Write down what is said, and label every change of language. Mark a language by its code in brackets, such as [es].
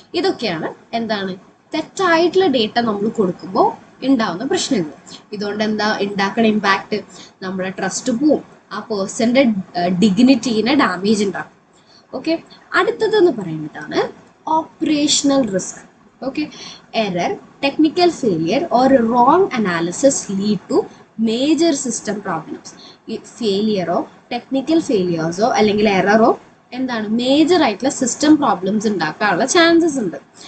[ml] ഇതൊക്കെയാണ് എന്താണ് തെറ്റായിട്ടുള്ള ഡേറ്റ നമ്മൾ കൊടുക്കുമ്പോൾ ഉണ്ടാവുന്ന പ്രശ്നങ്ങൾ. ഇതുകൊണ്ട് എന്താ ഉണ്ടാക്കുന്ന ഇമ്പാക്റ്റ്, നമ്മുടെ ട്രസ്റ്റ് പോവും, ആ പേഴ്സന്റെ ഡിഗ്നിറ്റീനെ ഡാമേജ് ഉണ്ടാക്കും. ഓക്കെ, അടുത്തതെന്ന് പറയുന്നതാണ് operational risk. [en] Okay, error, technical failure, or wrong analysis lead to major system problems. Failure or technical failures or [ml] അല്ലെങ്കിൽ എററോ എന്താണ് മേജർ ആയിട്ടുള്ള സിസ്റ്റം പ്രോബ്ലംസ് ഉണ്ടാക്കാനുള്ള ചാൻസസ് ഉണ്ട്.